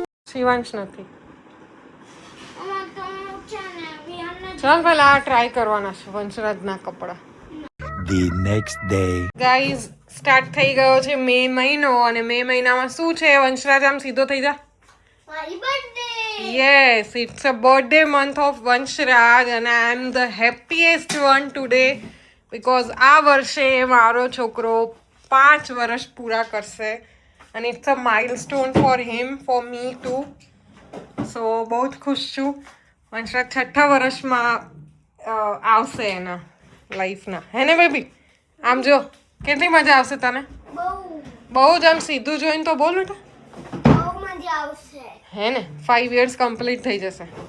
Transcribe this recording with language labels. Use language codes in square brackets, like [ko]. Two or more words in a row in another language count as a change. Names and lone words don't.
[gu] શિવાંશ નથી. અમાર તો છે ને વિહાનને ચાલ પહેલા આ ટ્રાય કરવાના છે વંશરાજના કપડાં. [en] The next day. [gu] ગાઈઝ સ્ટાર્ટ થઈ ગયો છે મે મહિનો અને મે મહિનામાં શું છે વંશરાજ આમ સીધો થઈ જા. મારી બર્થડે [en] Yes, it's a birthday month of Vanshraj and I am the happiest one today because [gu] આ વર્ષે મારો છોકરો 5 વર્ષ પૂરા કરશે [en] and it's a milestone for him, for me too. [gu] So બહુ જ ખુશ છું. વંશરાજ 6થા વર્ષમાં આવશે એના લાઈફના, હે ને બેબી? આમ જો કેટલી મજા આવશે તને. બહુ જ આમ સીધું જોઈને તો બોલ બેટા, બહુ મજા આવશે. હે ને? 5 years કમ્પ્લીટ થઈ જશે.